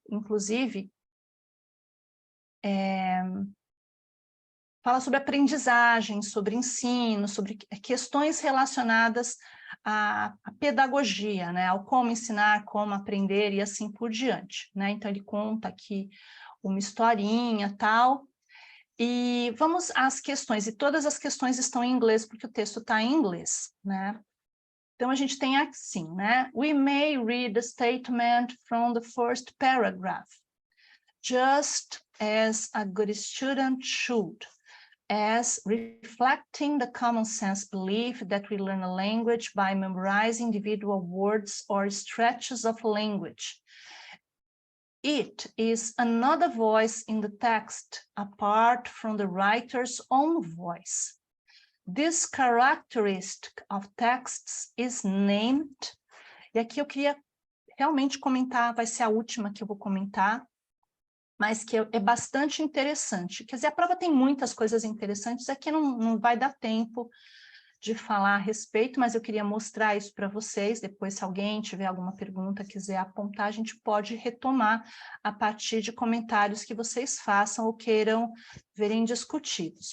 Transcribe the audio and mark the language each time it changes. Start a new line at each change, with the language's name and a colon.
Portuguese: Inclusive, fala sobre aprendizagem, sobre ensino, sobre questões relacionadas à pedagogia, né? Ao como ensinar, como aprender e assim por diante, né? Então, ele conta aqui uma historinha, tal, e vamos às questões, e todas as questões estão em inglês, porque o texto está em inglês, né? Então, a gente tem assim, né?
English: We may read the statement from the first paragraph, just as a good student should, as reflecting the common sense belief that we learn a language by memorizing individual words or stretches of language. It is another voice in the text, apart from the writer's own voice. This characteristic of texts is named...
Portuguese: E aqui eu queria realmente comentar, vai ser a última que eu vou comentar, mas que é bastante interessante. Quer dizer, a prova tem muitas coisas interessantes, aqui não vai dar tempo de falar a respeito, mas eu queria mostrar isso para vocês. Depois, se alguém tiver alguma pergunta, quiser apontar, a gente pode retomar a partir de comentários que vocês façam ou queiram verem discutidos.